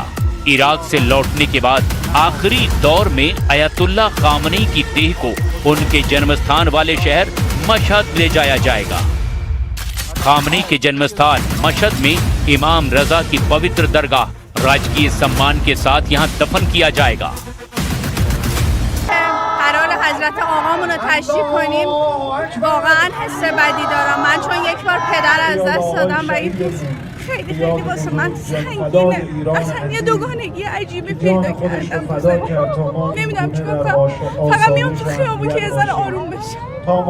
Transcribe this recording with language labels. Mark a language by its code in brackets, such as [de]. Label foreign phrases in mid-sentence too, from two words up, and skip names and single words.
[hi] इराक से लौटने के बाद आखिरी दौर में अयतुल्ला खामनेई की देह को उनके जन्मस्थान वाले शहर मशहद ले जाया जाएगा। खामनेई के जन्मस्थान मशहद में इमाम रजा की पवित्र दरगाह राजकीय सम्मान के साथ यहां दफन किया जाएगा। [fa] قرار حضرت آقامون رو تشریح کنیم. واقعا حس بدی دارم من، چون یک بار پدر از دست دادم و این خیلی خیلی واسه من سنگینه. اصلا یه دوگانگی عجیبی پیدا کردم. نمیدونم چیکار کنم، فقط میام تو خیابون که یه ذره آروم بشم.